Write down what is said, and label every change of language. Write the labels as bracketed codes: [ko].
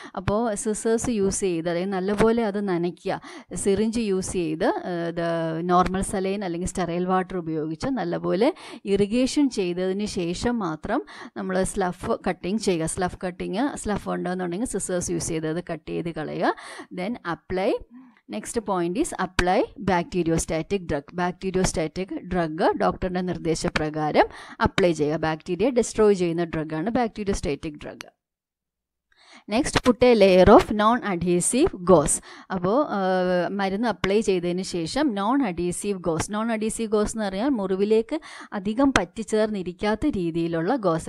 [ml] അപ്പോൾ scissors use ചെയ്ത്, അതായത് നല്ലപോലെ അത് നനയ്ക്കുക, സിറിഞ്ച് യൂസ് ചെയ്ത് നോർമൽ സലൈൻ അല്ലെങ്കിൽ സ്റ്റെറൈൽ വാട്ടർ ഉപയോഗിച്ച് നല്ലപോലെ ഇറിഗേഷൻ ചെയ്തതിന് ശേഷം മാത്രം നമ്മൾ സ്ലഫ് കട്ടിങ് ചെയ്യുക. സ്ലഫ് ഉണ്ടെന്നുണ്ടെങ്കിൽ സിസേഴ്സ് യൂസ് ചെയ്ത് അത് കട്ട് ചെയ്ത് കളയുക. [en] Then apply. Next point is apply bacteriostatic drug. [ml] Bacteriostatic drug ഡോക്ടറുടെ നിർദ്ദേശപ്രകാരം അപ്ലൈ ചെയ്യുക. ബാക്ടീരിയ ഡിസ്ട്രോയ് ചെയ്യുന്ന ഡ്രഗാണ് bacteriostatic drug. [en] Next put a layer of non adhesive gauze. [ml] അപ്പോൾ മരുന്ന് അപ്ലൈ ചെയ്തതിന് ശേഷം നോൺ അഡീസീവ് ഗോസ് എന്ന് പറഞ്ഞാൽ മുറിവിലേക്ക് അധികം പറ്റിച്ചേർന്നിരിക്കാത്ത രീതിയിലുള്ള ഗോസ്.